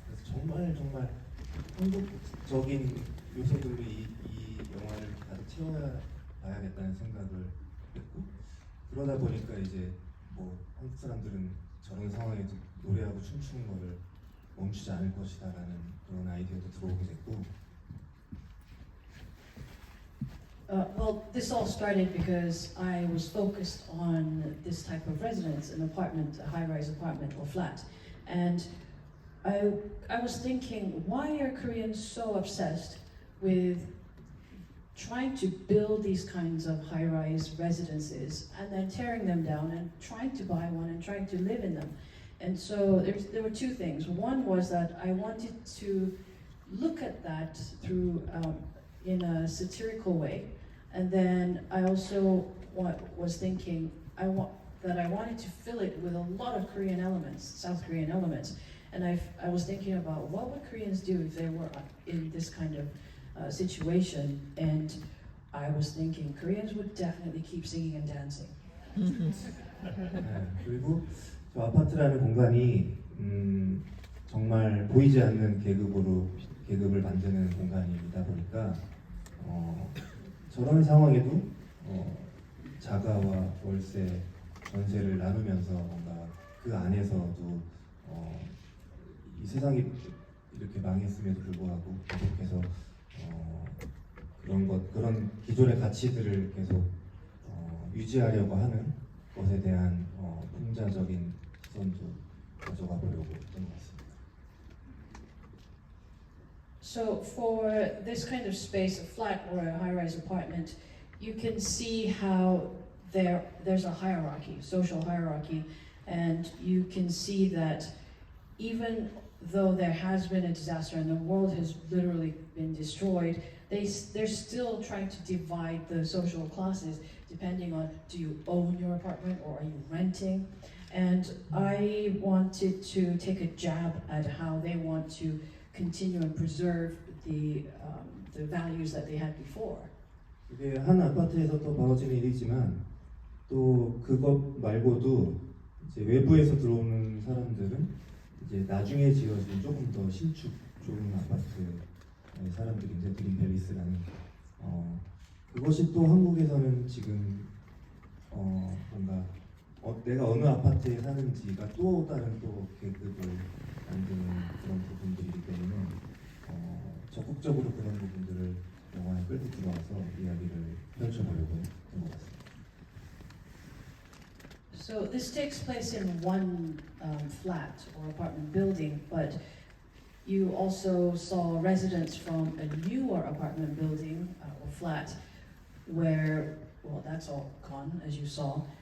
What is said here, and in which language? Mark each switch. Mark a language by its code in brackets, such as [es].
[ko] 그래서 정말 한국적인 요소들로 이 영화를 가득 채워봐야겠다는 생각을 했고, 그러다 보니까 이제 뭐 한국 사람들은 저런 상황에서 노래하고 춤추는 거를 멈추지 않을 것이다라는 그런 아이디어도 들어오게 됐고. [en] Well, this all started because I was focused on this type of residence, an apartment, a high-rise apartment or flat, and I was thinking, why are Koreans so obsessed with trying to build these kinds of high-rise residences and then tearing them down and trying to buy one and trying to live in them? And so there were two things. One was that I wanted to look at that through in a satirical way, and then I also was thinking I wanted to fill it with a lot of Korean elements, South Korean elements, and I was thinking about what would Koreans do if they were in this kind of situation, and I was thinking Koreans would definitely keep singing and dancing. [ko] 네, 그리고 저 아파트라는 공간이 정말 보이지 않는 계급을 만드는 공간이다 보니까 저런 상황에도 자가와 월세, 전세를 나누면서 뭔가 그 안에서도 이 세상이 이렇게 망했음에도 불구하고 계속해서 그런 기존의 가치들을 계속 유지하려고 하는 것에 대한 풍자적인 시선도 가져가 보려고 했던 것 같습니다. [en] So for this kind of space, a flat or a high-rise apartment, you can see how there's a hierarchy, social hierarchy, and you can see that even though there has been a disaster and the world has literally been destroyed, they're still trying to divide the social classes depending on, do you own your apartment or are you renting? And I wanted to take a jab at how they want to continue and preserve the values that they had before. [ko] 이게 한 아파트에서 또 벌어지는 일이지만 또 그것 말고도 이제 외부에서 들어오는 사람들은 이제 나중에 지어진 조금 더 신축 좋은 아파트의 사람들인데 드림팰리스라는 그것이 또 한국에서는 지금 뭔가 내가 어느 아파트에 사는지가 또 다른 또 계급을 만드는 그런 부분들이기 때문에 적극적으로 그런 부분들을 영화에 끌고 들어와서 이야기를 펼쳐보려고 했던 것 같습니다. [en] So this takes place in one flat or apartment building, but you also saw residents from a newer apartment building or flat where, well, that's all gone, as you saw.